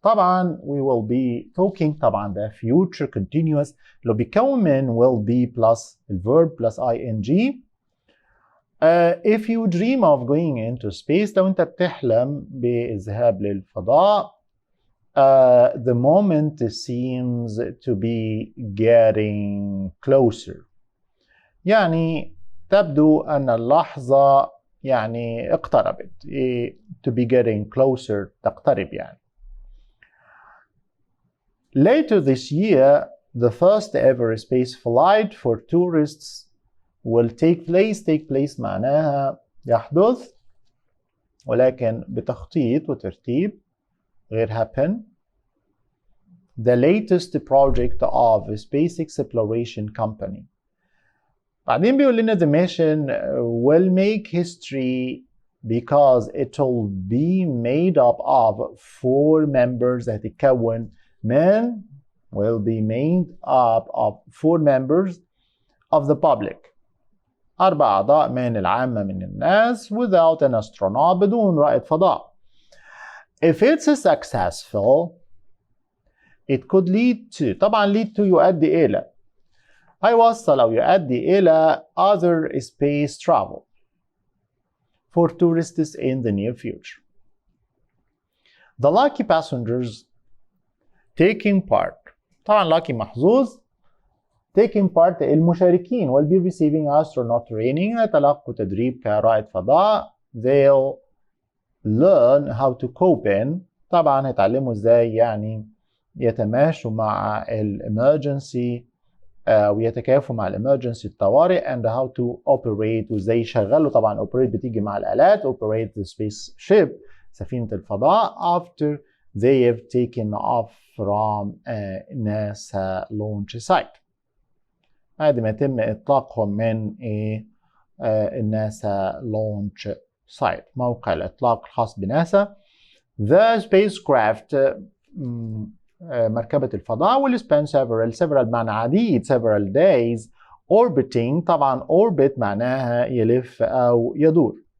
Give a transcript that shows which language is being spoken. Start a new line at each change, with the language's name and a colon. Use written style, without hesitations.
Arabic: طبعا
English: we will be talking
Arabic: طبعا ده
English: future continuous
Arabic: اللي بيكون من
English: will be plus الverb plus ing. If you dream of going into space
Arabic: لو انت بتحلم بالذهاب للفضاء
English: the moment seems to be getting closer.
Arabic: يعني تبدو أن اللحظة يعني اقتربت.
English: To be getting closer
Arabic: تقترب يعني.
English: Later this year, the first ever space flight for tourists will take place. Take place
Arabic: معناها يحدث ولكن بتخطيط وترتيب غير happen.
English: The latest project of a space exploration company.
Arabic: بعدين بيقول لنا
English: the mission will make history because it will be made up of 4 members.
Arabic: هتتكون من
English: will be made up of 4 members of the public.
Arabic: 4 أعضاء من العامة من الناس
English: without an astronaut
Arabic: بدون رائد فضاء.
English: If it's successful it could lead to
Arabic: طبعا
English: lead to
Arabic: يؤدي إلى هيوصل أو يؤدي إلى
English: other space travel for tourists in the near future. The lucky passengers taking part
Arabic: طبعا
English: lucky
Arabic: محظوظ
English: taking part
Arabic: المشاركين
English: will be receiving astronaut training
Arabic: هيتلقوا تدريب كرائد فضاء.
English: They'll learn how to cope in
Arabic: طبعا هيتعلموا ازاي يعني يتماشوا مع الامرجنسي ويتكيفوا مع الامرجنسي الطوارئ
English: and how to operate
Arabic: وازاي يشغلوا طبعا
English: operate
Arabic: بتيجي مع الآلات
English: operate the spaceship
Arabic: سفينة الفضاء
English: after they have taken off from NASA launch site.
Arabic: بعد ما يتم إطلاقهم من الناسا launch site موقع الإطلاق الخاص بناسا.
English: The spacecraft
Arabic: مركبة الفضاء
English: will spend several
Arabic: معنى عديد
English: several days orbiting.
Arabic: طبعا orbit معناها يلف أو يدور.